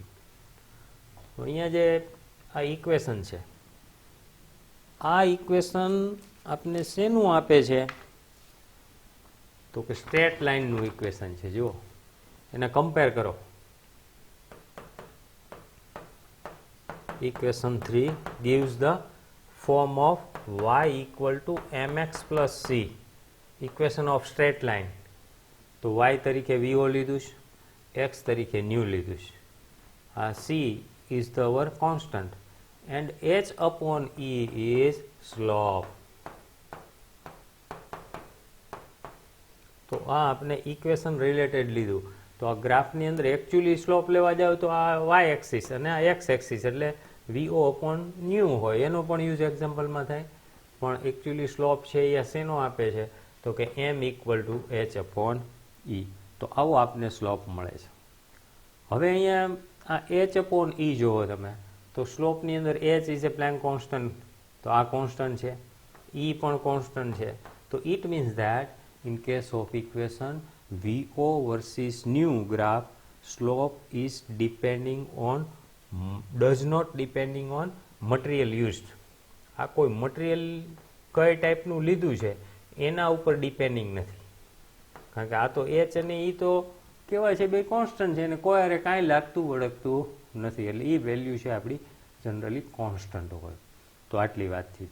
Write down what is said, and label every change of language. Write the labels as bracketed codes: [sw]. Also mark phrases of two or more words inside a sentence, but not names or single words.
[gu] તો અહીંયા જે આ ઇક્વેશન છે, આ ઇક્વેશન આપને શેનું આપે છે? તો કે સ્ટ્રેટ લાઇનનું ઇક્વેશન છે. જુઓ, એને કમ્પેર કરો. [en] ઇક્વેશન 3 gives the form of y equal to mx plus c, equation of straight line. [gu] તો y તરીકે વીઓ લીધું છે, x તરીકે ન્યુ લીધું છે. [en] આ c is the our constant and h upon e is slope. [gu] તો આ આપણે [en] equation related [gu] લીધું. તો આ ગ્રાફની અંદર [en] actually slope [gu] લેવા જાવ તો આ [en] y axis [gu] અને આ [en] x axis, [gu] એટલે [en] VO upon new [gu] હોય એનો પણ યુઝ એક્ઝામ્પલમાં થાય. પણ [en] actually slope [gu] છે એ શેનો આપે છે? તો કે [en] m equal to h upon e. [gu] તો આવો આપને સ્લોપ મળે છે. હવે અહીંયા આ [en] h upon e [gu] જોવો તમે, તો સ્લોપની અંદર [en] h is a Planck constant, [gu] તો આ કોન્સ્ટન્ટ છે, ઈ પણ કોન્સ્ટન્ટ છે. [en] તો it means that in case of equation VO versus new graph, slope is does not depending on material used. [gu] આ કોઈ મટીરિયલ કઈ ટાઈપનું લીધું છે એના ઉપર ડિપેન્ડિંગ નથી, કારણ કે આ તો એચ અને ઈ તો કહેવાય છે બે કોન્સ્ટન્ટ છે અને કોઈ હારે કાંઈ લાગતું વળગતું નથી, એટલે એ વેલ્યુ છે આપણી જનરલી કોન્સ્ટન્ટ હોય. તો આટલી વાત થઈ.